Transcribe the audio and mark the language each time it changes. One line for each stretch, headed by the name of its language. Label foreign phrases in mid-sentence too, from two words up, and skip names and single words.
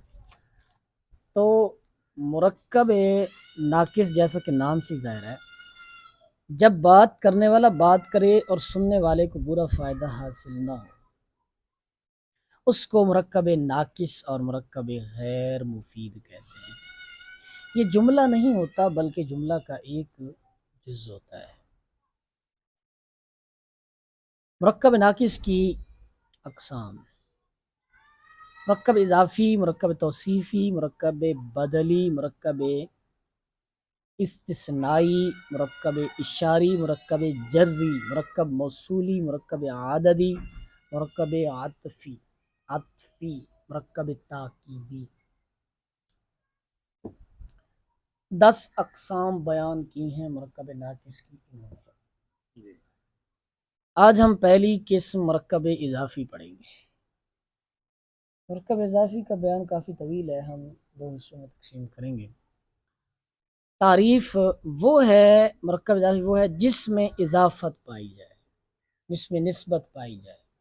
Urdu: تو مرکب ناقص جیسا کہ نام سے ظاہر ہے، جب بات کرنے والا بات کرے اور سننے والے کو برا فائدہ حاصل نہ ہو، اس کو مرکب ناقص اور مرکب غیر مفید کہتے ہیں۔ یہ جملہ نہیں ہوتا بلکہ جملہ کا ایک جز ہوتا ہے۔ مرکب ناقص کی اقسام: مرکب اضافی، مرکب توصیفی، مرکب بدلی، مرکب استثنائی، مرکب اشاری، مرکب جری، مرکب موصولی، مرکب عددی، مرکب عطفی، مرکب تاکیدی۔ 10 اقسام بیان کی ہیں مرکب ناقص کی۔ آج ہم پہلی قسم مرکب اضافی پڑھیں گے۔ مرکب اضافی کا بیان کافی طویل ہے، ہم 2 حصوں میں تقسیم کریں گے۔ تعریف وہ ہے، مرکب اضافی وہ ہے جس میں اضافت پائی جائے، جس میں نسبت پائی جائے۔